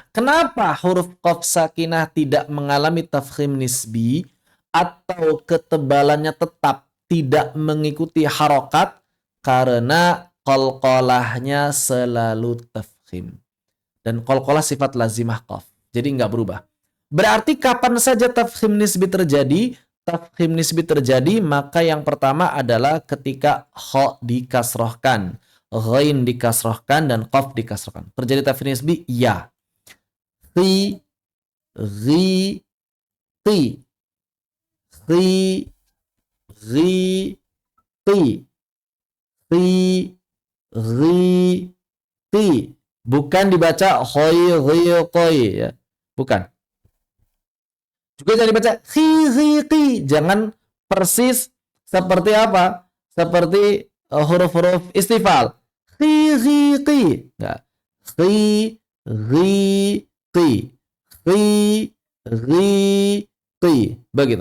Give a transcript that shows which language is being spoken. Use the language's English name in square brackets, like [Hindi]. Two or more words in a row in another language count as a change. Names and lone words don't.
[Indonesian] Kenapa huruf [Arabic] قاف ساكنة [Indonesian] tidak mengalami [Arabic] تفخيم نسبي [Indonesian] atau ketebalannya tetap tidak mengikuti harokat? Karena qalqalahnya selalu tafkhim. Dan qalqalah sifat lazimah qaf. Jadi nggak berubah. Berarti kapan saja [Arabic] تفخيم نسبي [Indonesian] terjadi? [Arabic] تفخيم نسبي [Indonesian] terjadi, maka yang pertama adalah ketika kha dikasrohkan, ghain dikasrohkan, dan qaf dikasrohkan. Terjadi [Arabic] تفخيم نسبي? [Indonesian] Ya. Khi, ghi, ti, khi, ghi, ti, khi, ghi, ti. Bukan dibaca khoi, ghi, qoi. Ya. Bukan. Juga jangan dibaca khi. Jangan persis seperti apa? Seperti huruf-huruf istifal. Khi. Enggak. Khi, Khi. Begitu.